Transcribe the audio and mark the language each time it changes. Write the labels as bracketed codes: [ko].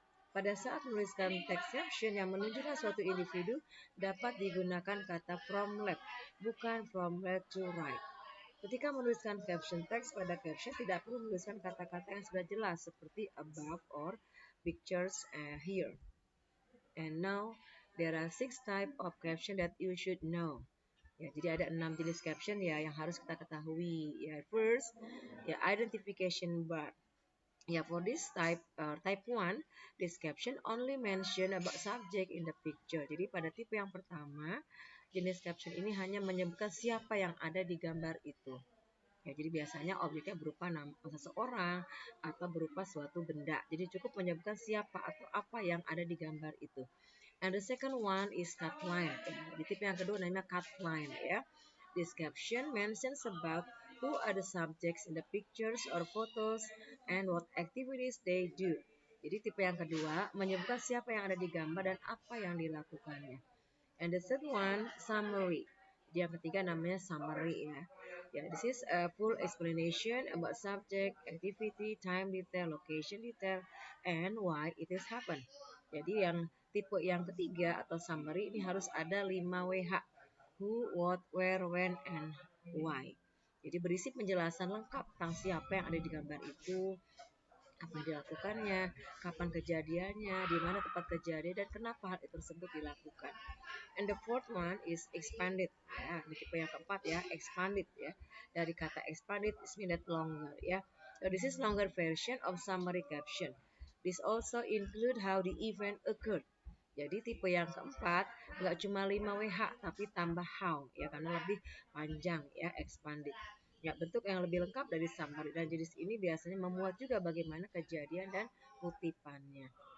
[id] Pada saat menuliskan teks caption yang menunjukkan suatu individu dapat digunakan kata from left, bukan from left to right. Ketika menuliskan caption teks pada caption tidak perlu menuliskan kata-kata yang sudah jelas seperti above or pictures here. [en] And now there are 6 type of caption that you should know. [id] Ya, jadi ada 6 jenis caption ya yang harus kita ketahui. [en] Ya, first, ya identification bar. Ya, for this type 1, this caption only mention about subject in the picture. [id] Jadi pada tipe yang pertama, jenis caption ini hanya menyebutkan siapa yang ada di gambar itu. Ya, jadi biasanya objeknya berupa nama seseorang atau berupa suatu benda. Jadi cukup menyebutkan siapa atau apa yang ada di gambar itu. [en] And the second one is cut line. [id] Di tipe yang kedua namanya cut line ya. [en] This caption mentions about who are the subjects in the pictures or photos and what activities they do. [id] Jadi tipe yang kedua menyebutkan siapa yang ada di gambar dan apa yang dilakukannya. [en] And the third one, summary. [id] Yang ketiga namanya summary ya. [en] Yeah, this is a full explanation about subject, activity, time detail, location detail, and why it has happened. [id] Jadi yang tipe yang ketiga atau summary ini harus ada 5 WH. [en] Who, what, where, when, and why. [id] Jadi berisi penjelasan lengkap tentang siapa yang ada di gambar itu, apa yang dilakukannya, kapan kejadiannya, di mana tempat kejadian, dan kenapa hal tersebut dilakukan. [en] And the fourth one is expanded. [id] Ya, di tipe yang keempat ya, expanded ya. Dari kata [en] expanded is mean that longer ya. So this is longer version of summary caption. This also include how the event occurred. [id] Jadi tipe yang keempat nggak cuma 5 WH tapi tambah how ya karena lebih panjang ya expanded. Ya, bentuk yang lebih lengkap dari summary dan jenis ini biasanya memuat juga bagaimana kejadian dan kutipannya.